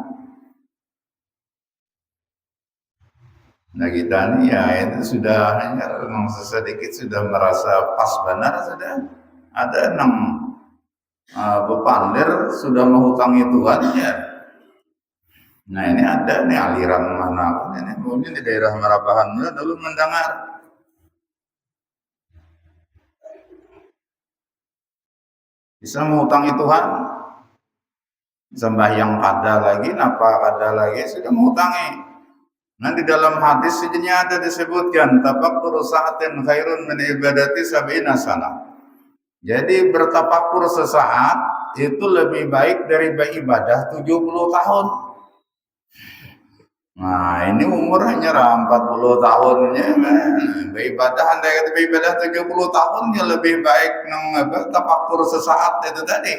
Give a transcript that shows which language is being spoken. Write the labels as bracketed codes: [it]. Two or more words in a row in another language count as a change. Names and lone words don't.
[bjn] Nah kita nih ya itu sudah hanya memang sedikit sudah merasa pas benar sudah ada 6 pepandir sudah menghutangi Tuhan ya. Nah ini ada nih aliran mana ini mungkin di daerah Marabahan dulu mendengar bisa menghutangi Tuhan, sembahyang kada lagi, napa kada lagi sudah menghutangi. [id] Nah di dalam hadis sejenisnya ada disebutkan [ar] تفكر ساعة خير من عبادة سبعين سنة. [id] Jadi bertafakur sesaat itu lebih baik dari beribadah 70 tahun. Nah ini umur hanya 40 tahunnya, beribadah andai kata beribadah 70 tahunnya lebih baik tafakur sesaat itu tadi.